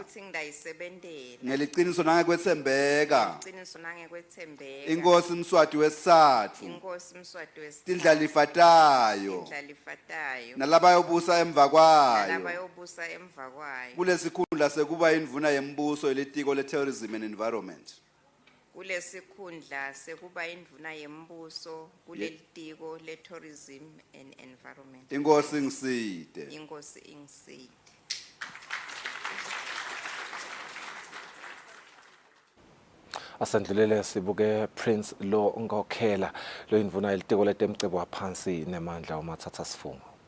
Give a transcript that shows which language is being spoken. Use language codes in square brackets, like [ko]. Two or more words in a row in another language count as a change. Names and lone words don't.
[ss] Ngeliciniso nangekwethembeka. Inkosi Mswati wesithathu. Tindlala ifatayo. Nalaba yobusa emva kwayo. Kulesikhundla sekuba indvuna yembuso yelitiko le- [en] tourism and environment. [ss] kulesikhundla sekuba indvuna yembuso kuleli tiko le [en] tourism and environment. [ss] Inkosi ngiside. Inkosi ingiside. Asandlulele sibuke Prince Lo Ngokhela lo indvuna yelitiko letemcebo waphansi nemandla umathatha sifungo.